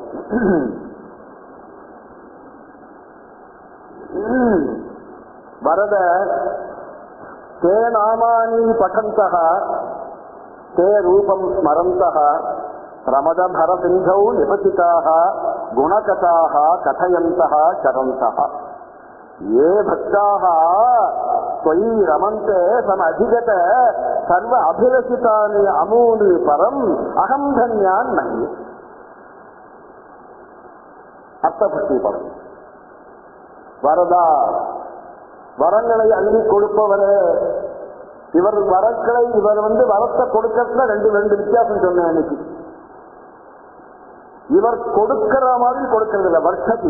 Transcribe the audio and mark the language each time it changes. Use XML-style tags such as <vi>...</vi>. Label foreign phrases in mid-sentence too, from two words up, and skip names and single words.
<sa>वरद ते नामानि पठन्तः ते रूपं स्मरन्तः प्रमदभर सिन्धौ निपतिताः गुणकथाः कथयन्तः चरन्तः ये भक्ताः त्वयि रमन्ते समधिगत सर्व अभिलषितानि अमूनि परम अहम धन्यान मन्ये.</sa> <ta>அர்த்தபக்தி படம். வரதா, வரங்களை அள்ளி கொடுப்பவரே, இவர் வரக்களை இவர் வரத்தை கொடுக்கறதுல ரெண்டு வித்தியாசம் சொன்னேன் அன்னைக்கு. இவர் கொடுக்கிற மாதிரி கொடுக்கறது இல்லை, வர்ஷதி.</ta>